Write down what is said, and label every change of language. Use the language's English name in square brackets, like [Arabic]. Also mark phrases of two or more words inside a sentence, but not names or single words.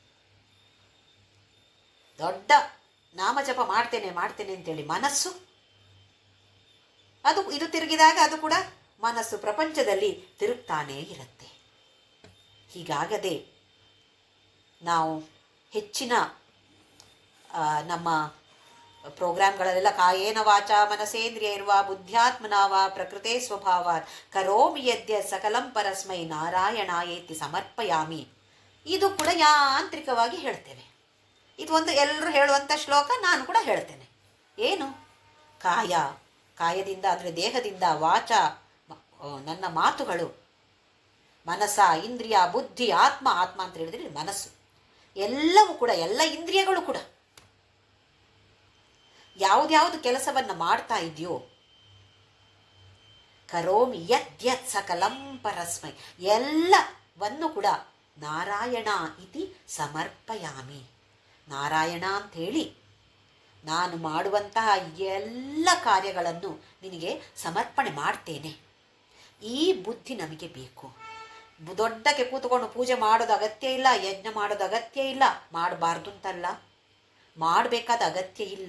[Kannada] ದೊಡ್ಡ ನಾಮಜಪ ಮಾಡ್ತೇನೆ ಮಾಡ್ತೇನೆ ಅಂತೇಳಿ ಮನಸ್ಸು ಇದು ತಿರುಗಿದಾಗ ಅದು ಕೂಡ ಮನಸ್ಸು ಪ್ರಪಂಚದಲ್ಲಿ ತಿರುಗ್ತಾನೇ ಇರುತ್ತೆ. ಹೀಗಾಗದೆ ನಾವು ಹೆಚ್ಚಿನ ನಮ್ಮ ಪ್ರೋಗ್ರಾಮ್ಗಳಲ್ಲೆಲ್ಲ [Sanskrit] ಕಾಯೇನ ವಾಚ ಮನಸೇಂದ್ರಿಯೈರ್ವಾ ಬುದ್ಧ್ಯಾತ್ಮನಾವ ಪ್ರಕೃತೆ ಸ್ವಭಾವಾತ್ ಕರೋಮಿ ಯದ್ಯ ಸಕಲಂ ಪರಸ್ಮೈ ನಾರಾಯಣಾಯೇತಿ ಸಮರ್ಪಯಾಮಿ, [Kannada] ಇದು ಕೂಡ ಯಾಂತ್ರಿಕವಾಗಿ ಹೇಳ್ತೇವೆ. ಇದು ಒಂದು ಎಲ್ಲರೂ ಹೇಳುವಂಥ ಶ್ಲೋಕ, ನಾನು ಕೂಡ ಹೇಳ್ತೇನೆ. ಏನು? ಕಾಯದಿಂದ ಅಂದರೆ ದೇಹದಿಂದ, ವಾಚ ನನ್ನ ಮಾತುಗಳು, ಮನಸ ಇಂದ್ರಿಯ ಬುದ್ಧಿ ಆತ್ಮ ಅಂತ ಹೇಳಿದ್ರೆ ಮನಸ್ಸು, ಎಲ್ಲವೂ ಕೂಡ ಎಲ್ಲ ಇಂದ್ರಿಯಗಳು ಕೂಡ ಯಾವುದ್ಯಾವುದು ಕೆಲಸವನ್ನು ಮಾಡ್ತಾ ಇದೆಯೋ [Sanskrit] ಕರೋಮಿ ಯತ್ ಸಕಲಂ ಪರಸ್ಮೈ, [Kannada] ಎಲ್ಲವನ್ನು ಕೂಡ [Sanskrit] ನಾರಾಯಣ ಇತಿ ಸಮರ್ಪಯಾಮಿ, [Kannada] ನಾರಾಯಣ ಅಂಥೇಳಿ ನಾನು ಮಾಡುವಂತಹ ಎಲ್ಲ ಕಾರ್ಯಗಳನ್ನು ನಿನಗೆ ಸಮರ್ಪಣೆ ಮಾಡ್ತೇನೆ. ಈ ಬುದ್ಧಿ ನಮಗೆ ಬೇಕು. ದೊಡ್ಡಕ್ಕೆ ಕೂತ್ಕೊಂಡು ಪೂಜೆ ಮಾಡೋದು ಅಗತ್ಯ ಇಲ್ಲ, ಯಜ್ಞ ಮಾಡೋದು ಅಗತ್ಯ ಇಲ್ಲ, ಮಾಡಬಾರ್ದು ಅಂತಲ್ಲ, ಮಾಡಬೇಕಾದ ಅಗತ್ಯ ಇಲ್ಲ.